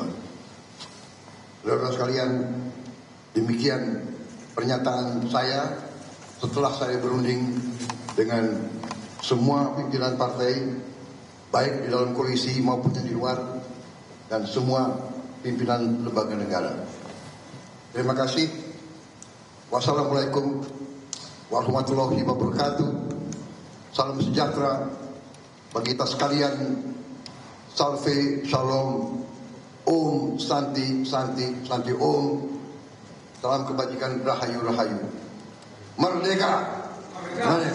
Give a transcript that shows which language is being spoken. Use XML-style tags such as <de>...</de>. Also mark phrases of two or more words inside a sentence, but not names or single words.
<id>Saudara sekalian, demikian pernyataan saya setelah saya berunding dengan semua pimpinan partai, baik di dalam koalisi maupun di luar, dan semua pimpinan lembaga negara. Terima kasih.</id> <ar>والسلام عليكم ورحمة الله وبركاته.</ar> <id>Salam sejahtera bagi kita sekalian. Salve, shalom,</id> <sa>ॐ, शान्ति, शान्ति, शान्ति, ॐ.</sa> <id>Salam kebajikan, rahayu, rahayu. Merdeka! Merdeka!</id>